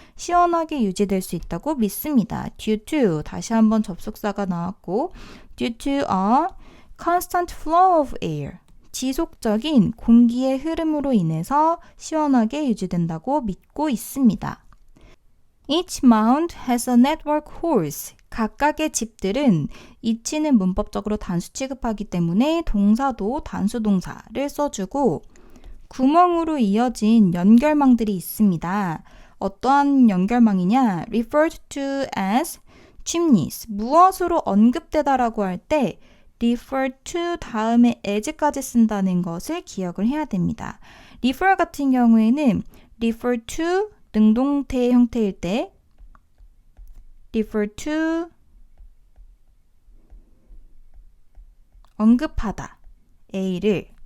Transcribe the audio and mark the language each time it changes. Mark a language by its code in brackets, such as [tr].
[ko] 시원하게 유지될 수 있다고 믿습니다. [en] due to, 다시 한번 접속사가 나왔고 due to a constant flow of air, [ko] 지속적인 공기의 흐름으로 인해서 시원하게 유지된다고 믿고 있습니다. [en] Each mound has a network hose. [ko] 각각의 집들은 each는 문법적으로 단수 취급하기 때문에 동사도 단수 동사를 써주고 구멍으로 이어진 연결망들이 있습니다. 어떠한 연결망이냐? [en] referred to as chimneys. [ko] 무엇으로 언급되다라고 할 때 refer to 다음에 as까지 쓴다는 것을 기억을 해야 됩니다. refer 같은 경우에는 refer to 능동태 형태일 때 refer to 언급하다 A를